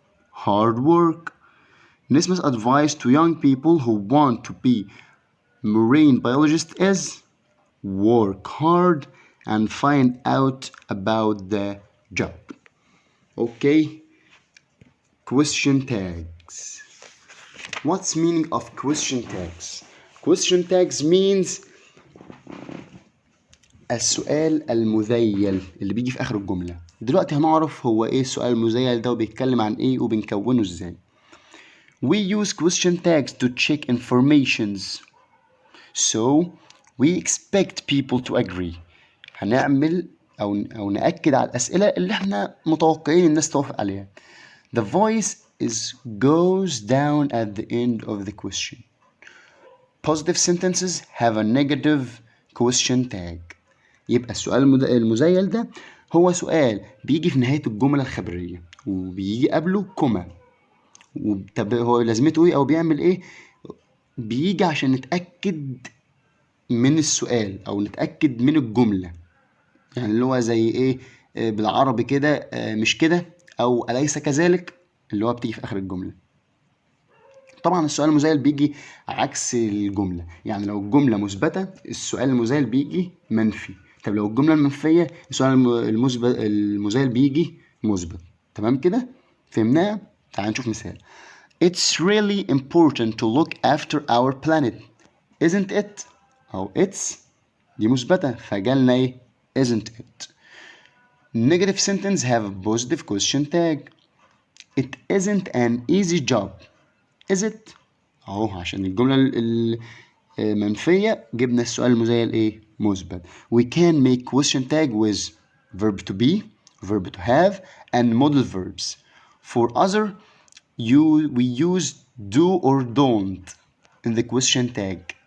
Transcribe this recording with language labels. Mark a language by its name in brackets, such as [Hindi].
[English] Hard work. Nisma's advice to young people who want to be marine biologists is work hard and find out about the job. Okay, question tags. What's meaning of question tags? Question tags means [Arabic] السؤال المذيل اللي بيجي في آخر الجملة. دلوقتي هنعرف هو ايه السؤال المذيل ده وبيتكلم عن ايه وبنكونه ازاي. [English] We use question tags to check informations. So we expect people to agree. [Arabic] هنعمل أو نأكد على الأسئلة اللي احنا متوقعين الناس توافق عليها. [English] The voice goes down at the end of the question. Positive sentences have a negative question tag. [Arabic] يبقى السؤال المزيل ده هو سؤال بيجي في نهاية الجملة الخبرية وبيجي قبله كوما. طب هو لازمته ايه او بيعمل ايه؟ بيجي عشان نتأكد من السؤال او نتأكد من الجملة، يعني اللي هو زي ايه بالعربي كده مش كده او أليس كذلك، اللي هو بتيجي في آخر الجملة. طبعا السؤال المزيل بيجي عكس الجملة، يعني لو الجملة مثبتة السؤال المزيل بيجي منفي. طب لو الجملة المنفية السؤال المزيل بيجي مثبت. تمام كده؟ فهمناها؟ تعال نشوف مثال. [English] It's really important to look after our planet, isn't it؟ أو it's [Arabic] دي مثبتة فجالنا إيه؟ [English] isn't it. Negative sentence have a positive question tag. It isn't an easy job, is it؟ [Arabic] أهو عشان الجملة المنفية جبنا السؤال المزيل إيه؟ مثبت. [English] We can make question tag with verb to be, verb to have, and modal verbs. For other, we use do or don't in the question tag.